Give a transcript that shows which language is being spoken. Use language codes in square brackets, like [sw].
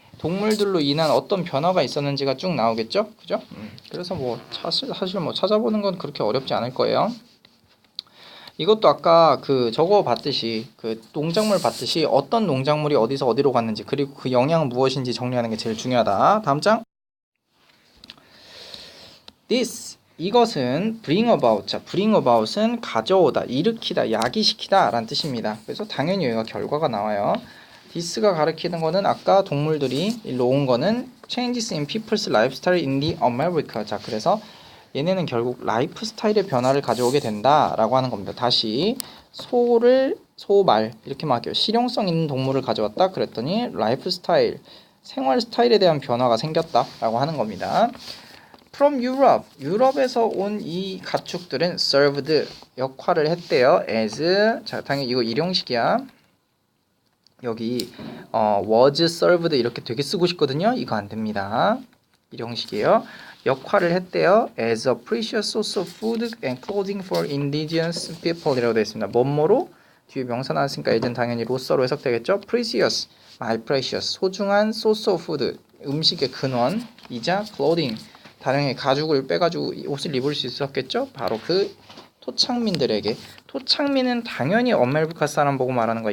[ko] 동물들로 인한 어떤 변화가 있었는지가 쭉 나오겠죠? 그죠? 그래서 뭐 사실 뭐 찾아보는 건 그렇게 어렵지 않을 거예요. 이것도 아까 그 저거 봤듯이 그 농작물 봤듯이 어떤 농작물이 어디서 어디로 갔는지 그리고 그 영향은 무엇인지 정리하는 게 제일 중요하다. 다음 장. [en] This [ko] 이것은 [en] bring about. [ko] 자, bring about은 가져오다, 일으키다, 야기시키다 라는 뜻입니다. 그래서 당연히 여기가 결과가 나와요. this가 가리키는 거는 아까 동물들이 일로 온 거는 [en] changes in people's lifestyle in the America. [ko] 자, 그래서 얘네는 결국 라이프 스타일의 변화를 가져오게 된다라고 하는 겁니다. 다시 소말 이렇게 말할게요. 실용성 있는 동물을 가져왔다 그랬더니 라이프 스타일, 생활 스타일에 대한 변화가 생겼다라고 하는 겁니다. [en] From Europe, [ko] 유럽에서 온 이 가축들은 served, 역할을 했대요. as, 자 당연히 이거 일용식이야. 여기 was served 이렇게 되게 쓰고 싶거든요. 이거 안 됩니다. 일용식이에요. 역할을 했대요. [en] as a precious source of food and clothing for indigenous people [ko] 이라고 되어 있습니다. 뭐뭐로? 뒤에 명사 나왔으니까 예전 당연히 로서로 해석되겠죠. precious, my precious, 소중한 source of food, 음식의 근원이자 clothing, 다량의 가죽을 빼가지고 옷을 입을 수 있었겠죠. 바로 그 토착민들에게. 토착민은 당연히 아메리카 사람 보고 말하는 거야.